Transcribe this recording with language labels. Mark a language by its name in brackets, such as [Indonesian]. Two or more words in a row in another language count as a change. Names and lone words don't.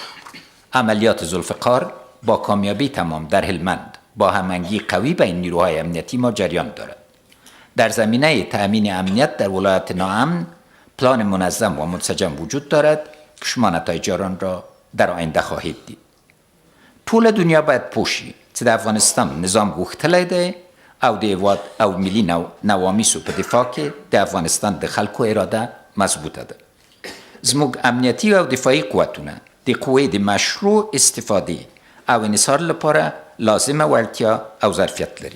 [Persian] عملیات ذوالفقار با کامیابی تمام در هلمند با هماهنگی قوی بین نیروهای امنیتی ما جریان دارد. در زمینه تأمین امنیت در ولایت ناامن پلان منظم و منسجم وجود دارد که شما نتایج آن را در آینده خواهید دید. [Pashto] ټول دنیا باید پوشی چې د افغانستان نظام غوښتلی دی او د هیواد او ملي نوامیسو په دفاع کې د افغانستان د خلکو اراده مضبوطه ده. زموږ امنیتي او دفاعي قوتونه د قوې د مشروع استفادې او انحصار لپاره لازمه وړتیا او ظرفیت لري.